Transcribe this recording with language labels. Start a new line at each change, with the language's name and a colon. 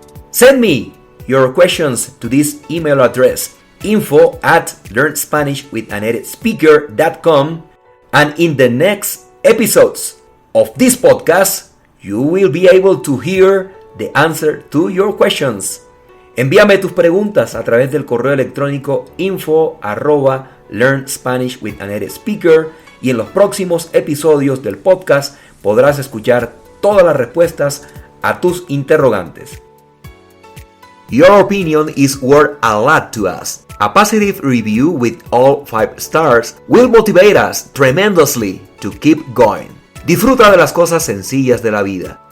English: Send me your questions to this email address, info@learnspanishwithanativeSpeaker.com, and in the next episodes of this podcast you will be able to hear the answer to your questions.
Spanish: Envíame tus preguntas a través del correo electrónico info@learnspanishwithanativeSpeaker, y en los próximos episodios del podcast podrás escuchar todas las respuestas a tus interrogantes.
English: Your opinion is worth a lot to us. A positive review with all 5 stars will motivate us tremendously to keep going.
Spanish: Disfruta de las cosas sencillas de la vida.